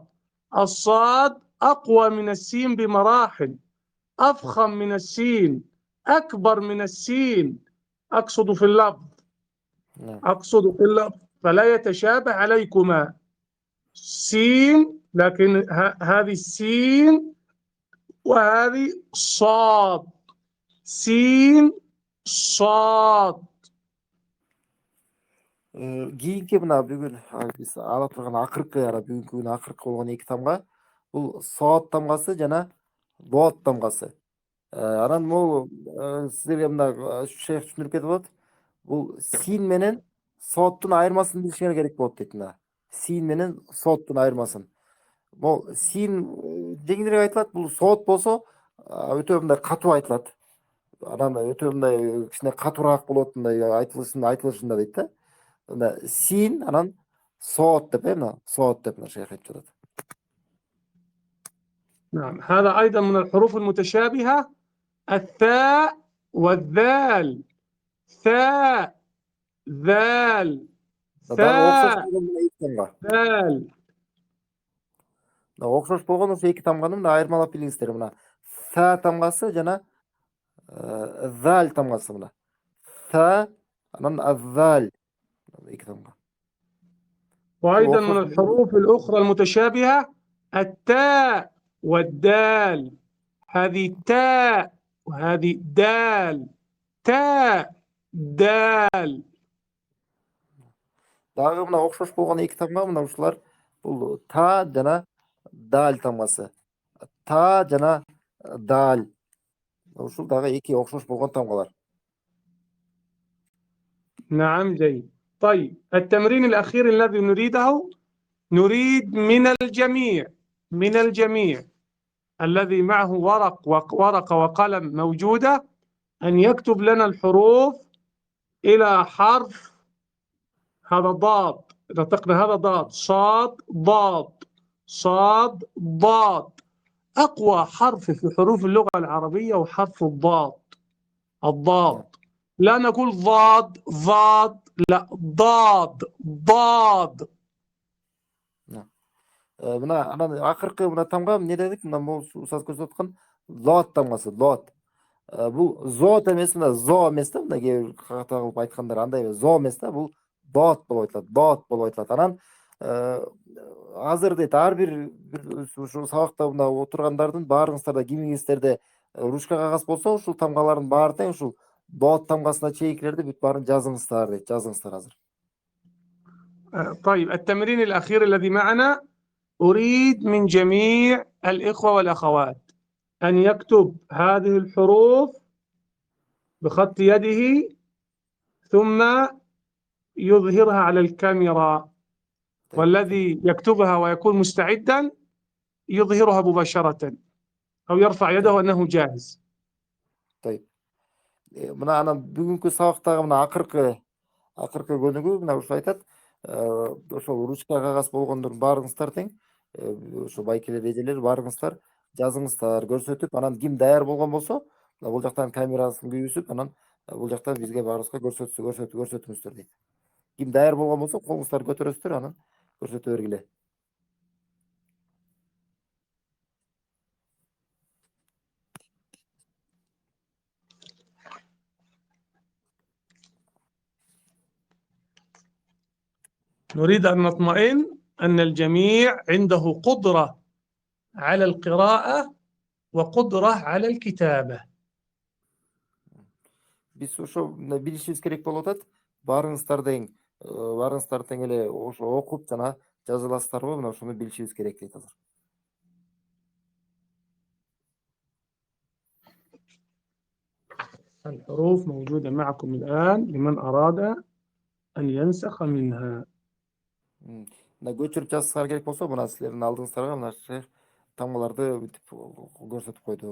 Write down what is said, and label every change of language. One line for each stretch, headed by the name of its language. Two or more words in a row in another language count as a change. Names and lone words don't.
Arabic: الصاد أقوى من السين بمراحل، أفخم من السين، أكبر من السين، أقصد في اللفظ، أقصد في اللفظ، فلا يتشابه عليكما. سين، لكن هذه السين وهذه صاد. سين صاد.
Kyrgyz: Кийинки мына бүгүн биз ала турган акыркы бүгүнкү күнү акыркы болгон 2 тамга бул соот тамгасы жана лот тамгасы. Анан бул силерге мына шейх түшүндүрүп кетип атат. Бул син менен сооттун айырмасын билишиңер керек болот дейт мына. Син менен сооттун айырмасын. Бул син жеңилирээк айтылат, бул соот болсо өтө мындай катуу айтылат. Анан өтө мындай кичине катуураак болот мындай айтылышында дейт да. Мына син анан соот деп мына соот деп мына шейх айтып жатат.
Arabic: نعم، هذا أيضا من الحروف المتشابهة، الثاء والذال. ثاء ذال ثاء ذال.
Kyrgyz: Окшош болгон ошо 2 тамганы мына айырмалап билиңиздер. Мына са тамгасы жана zal тамгасы мына. Са анан аззал 2 тамга.
Arabic: وأيضا من الحروف الأخرى المتشابهة التاء والدال. هذه تاء وهذه دال. تاء دال.
Kyrgyz: Дагы мына окшош болгон 2 тамга мына ушулар бул та жана дал тамгасы. Та жана дал. Ушул дагы 2 окшош болгон тамгалар.
Arabic: نعم جيد. طيب التمرين الأخير الذي نريده، نريد من الجميع الذي معه ورقة وقلم موجودة أن يكتب لنا الحروف إلى حرف. هذا ضاد، نطقنا هذا ضاد، صاد ضاد، صاد ضاد. أقوى حرف في حروف اللغة العربية هو حرف الضاد. الضاد، لا نقول ضاد ضاد، لا ضاد ضاد.
Kyrgyz: Мына анан акыркы мына тамга эмне дедик? Мына могу устаз көрсөтүп аткан лот тамгасы, лот. Бул зот эмес, мына зо эмес да, мына кээ бир ката кылып айткандар андай эмес, зо эмес да, бул дот болуп айтылат, дот болуп айтылат. Анан азыр дейт ар бир ушу сабакта мына отургандардын баарыңыздар да кимиңиздер ручка кагаз болсо ушул тамгалардын баары тең ушул дот тамгасына чейинкилерди бүт баарын жазыңыздар дейт. Жазыңыздар азыр.
Arabic: طيب التمرين الأخير الذي معنا أريد من جميع الإخوة والأخوات أن يكتب هذه الحروف بخط يده ثم يظهرها على الكاميرا، والذي يكتبها ويكون مستعدا يظهرها مباشرة أو يرفع يده أنه جاهز. طيب.
Kyrgyz: Мына анан бүгүнкү сабактагы мына акыркы көнүгүү мына ушул айтат. Ошол ручка кагаз болгондордун баарыңыздар тең ошо байкелер, эжелер баарыңыздар жазыңыздар, көрсөтүп, анан ким даяр болгон болсо, бул жактан камерасын күйгүзүп, анан бул жактан бизге баарыбызга көрсөтүңүздөр дейт. Ким даяр болгон болсо, колуңуздарды көтөрөсүздөр, анан көрсөтө бергиле.
Arabic: نريد أن نطمئن أن الجميع عنده قدرة على القراءة وقدرة على الكتابة.
Kyrgyz: Биз ошо билишибиз керек болуп атат. Баарыңыздар тең эле ошо окуп жана жаза аласыздарбы? Мына ошону билишибиз керек дейт азыр.
Arabic: الحروف موجودة معكم الآن لمن أراد أن ينسخ منها.
Kyrgyz: Мына көчүрүп жазсаңар керек болсо, мына силердин алдыңыздарга мына шейх тамгаларды бүтүп көрсөтүп койду.